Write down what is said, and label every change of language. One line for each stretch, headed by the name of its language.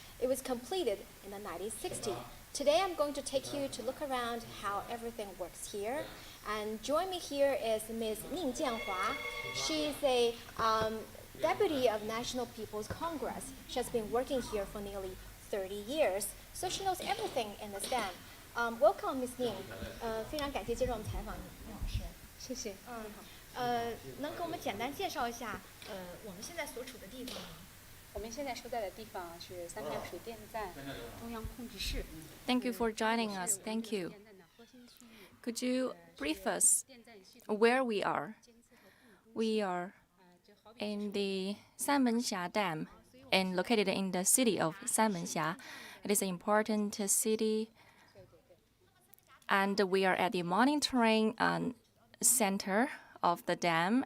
English: It was completed in the 1960s. Today I'm going to take you to look around how everything works here. And join me here is Ms. Ning Jianhua. She's a deputy of National People's Congress. She has been working here for nearly 30 years, so she knows everything in this dam. Welcome, Ms. Ning.
Chinese: 非常感谢接受我们采访，宁老师。谢谢。能给我们简单介绍一下我们现在所处的地方吗？我们现在所在的地方是三台水电站中央控制室。
English: Thank you for joining us. Thank you. Could you brief us where we are? We are in the Sanmenxia Dam and located in the city of Sanmenxia. It is an important city, and we are at the monitoring center of the dam.